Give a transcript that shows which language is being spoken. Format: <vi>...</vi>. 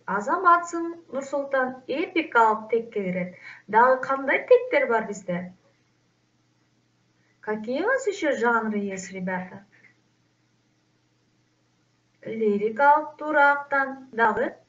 <ky>Азаматсың, Нурсултан, эпикалык текке кирет. Дагы кандай тектер бар бизде?</ky> <ru>Какие у вас еще жанры есть, ребята?</ru> <ky>Лирикалык, турактан, дагы?</ky>